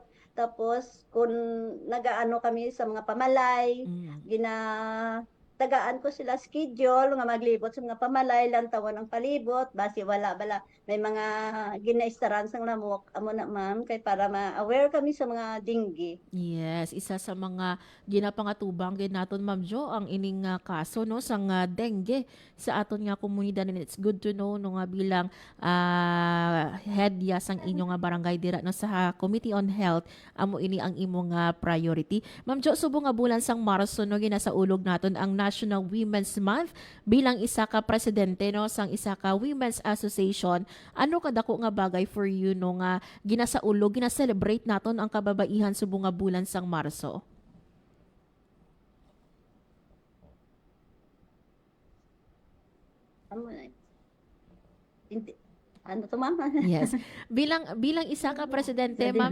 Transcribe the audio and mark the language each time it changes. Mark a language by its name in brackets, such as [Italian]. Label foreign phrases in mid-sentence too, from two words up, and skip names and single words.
[Hiligaynon] Tapos kung nagaano kami sa mga pamalay, tagaan ko sila schedule nga maglibot sa mga pamalay lang tawon ang palibot basi wala bala may mga ginaistaran sang lamok amo na ma'am kay para ma-aware kami sa mga dinggi. Yes, isa sa mga ginapangatubang gid naton Ma'am Jo ang ining kaso no sang dengue sa aton nga komunidad, [English] and it's good to know [Hiligaynon] no nga bilang head ya sang inyong nga barangay dira no sa Committee on Health amo ini ang imong priority. Ma'am Jo, subong nga bulan sang Marso no ginasaulog naton ang National Women's Month bilang isa ka presidente no sang isa ka Women's Association. Ano kadako nga bagay [English] for you [Hiligaynon] no nga ginasaulog, gina-celebrate naton ang kababaihan subong nga bulan sang Marso? Ano to, ma'am? Yes. Bilang isa ka presidente, ma'am.